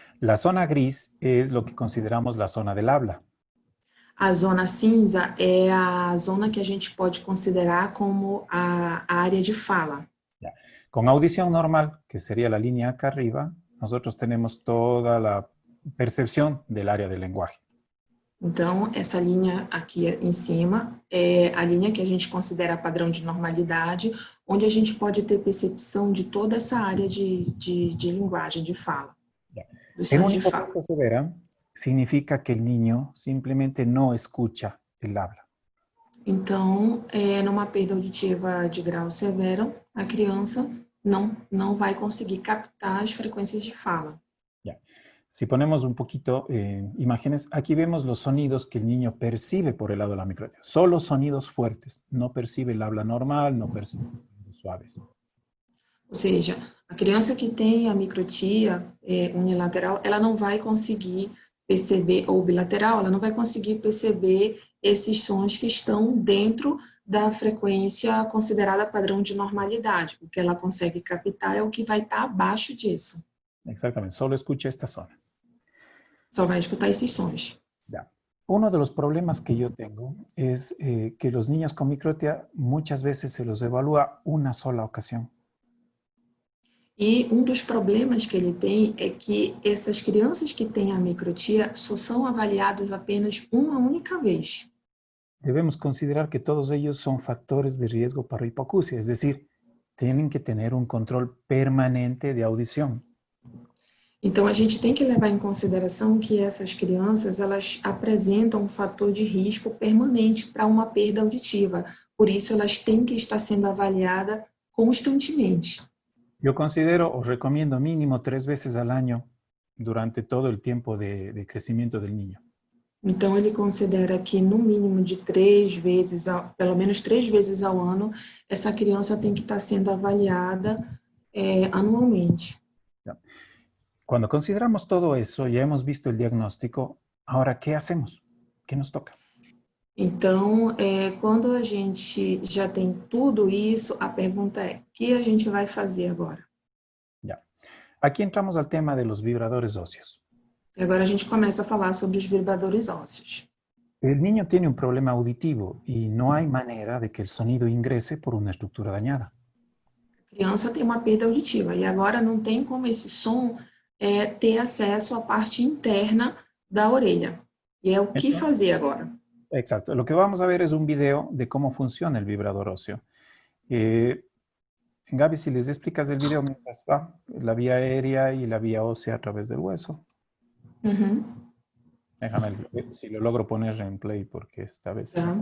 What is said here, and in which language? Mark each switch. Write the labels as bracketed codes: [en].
[es] La zona gris es lo que consideramos la zona del habla. [pt] A zona cinza é a zona que a gente pode considerar como a área de fala. [es] Ya. Con audición normal, que sería la línea acá arriba, nosotros tenemos toda la percepción del área del lenguaje. [pt] Então, essa linha aqui em cima é a linha que a gente considera padrão de normalidade, onde a gente pode ter percepção de toda essa área de linguagem, de fala. [es] En una hipoacusia severa, significa que el niño simplemente no escucha el habla. [pt] Então, numa perda auditiva de grau severo, a criança não vai conseguir captar as frequências de fala. [es] Ya. Si ponemos un poquito imágenes, aquí vemos los sonidos que el niño percibe por el lado de la microtia. Solo sonidos fuertes, no percibe el habla normal, no percibe sonidos suaves. [pt] Ou seja, a criança que tem a microtia unilateral, ela não vai conseguir perceber, ou bilateral, ela não vai conseguir perceber esses sons que estão dentro da frequência considerada padrão de normalidade. O que ela consegue captar é o que vai estar abaixo disso. [es] Exactamente, solo escucha esta zona. [pt] Só vai escutar esses sons. [es] Ya. Uno de los problemas que yo tengo es que los niños con microtia muchas veces se los evalúa una sola ocasión. [pt] E um dos problemas que ele tem é que essas crianças que têm a microtia só são avaliadas apenas uma única vez. [es] Debemos considerar que todos ellos son factores de riesgo para hipoacusia, es decir, tienen que tener un control permanente de audición. [pt] Então, a gente tem que levar em consideração que essas crianças, elas apresentam um fator de risco permanente para uma perda auditiva. Por isso, elas têm que estar sendo avaliadas constantemente. [es] Yo considero o recomiendo mínimo 3 veces al año durante todo el tiempo de crecimiento del niño. [pt] Então, ele considera que, no mínimo de 3 vezes, pelo menos 3 vezes ao ano, essa criança tem que estar sendo avaliada anualmente. [es] Cuando consideramos todo eso, ya hemos visto el diagnóstico, ahora, ¿qué hacemos? ¿Qué nos toca? [pt] Então, quando a gente já tem tudo isso, a pergunta é, o que a gente vai fazer agora? [es] Ya. Aquí entramos al tema de los vibradores óseos. [pt] E agora a gente começa a falar sobre os vibradores óseos. [es] El niño tiene un problema auditivo y no hay manera de que el sonido ingrese por una estructura dañada. [pt] A criança tem uma perda auditiva e agora não tem como esse som ter acesso à parte interna da orelha. E é o que fazer agora? [es] Exacto. Lo que vamos a ver es un video de cómo funciona el vibrador óseo. Gaby, si les explicas el video mientras va, la vía aérea y la vía ósea a través del hueso. Déjame ver si lo logro poner en play porque esta vez...